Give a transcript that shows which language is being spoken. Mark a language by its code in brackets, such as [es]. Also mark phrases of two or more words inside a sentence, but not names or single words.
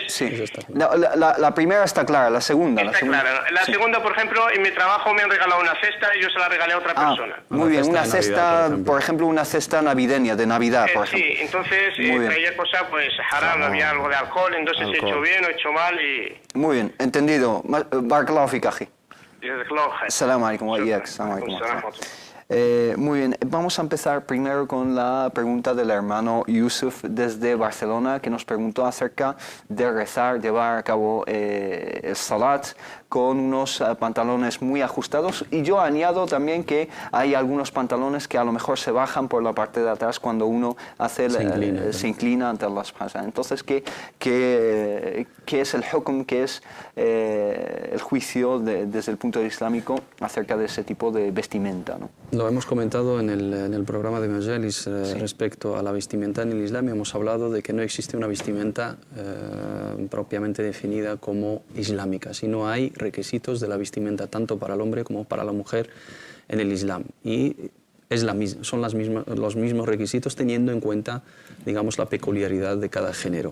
[es] Sí, la primera está clara, la segunda... Está clara. La segunda, por ejemplo, en mi trabajo me han regalado una cesta y yo se la regalé a otra persona. Muy bien, una cesta, por ejemplo, una cesta navideña, de Navidad, por ejemplo. Sí, entonces traía cosa, pues, haram, había algo de alcohol, entonces he hecho bien o he hecho mal y... Muy bien, entendido. [ar] بارك الله فيك، أخي. السلام عليكم وإياك. [es] Muy bien, vamos a empezar primero con la pregunta del hermano Yusuf desde Barcelona, que nos preguntó acerca de rezar, llevar a cabo el salat con unos pantalones muy ajustados, y yo añado también que hay algunos pantalones que a lo mejor se bajan por la parte de atrás cuando uno se inclina ante Allah [ar] سبحانه وتعالى. [es] Entonces, ¿qué es el hukm, qué es el juicio desde el punto de vista islámico acerca de ese tipo de vestimenta, ¿no? Lo hemos comentado en el programa de Majalis respecto a la vestimenta en el Islam. Hemos hablado de que no existe una vestimenta propiamente definida como islámica, sino hay requisitos de la vestimenta tanto para el hombre como para la mujer en el Islam, y son los mismos requisitos, teniendo en cuenta, digamos, la peculiaridad de cada género.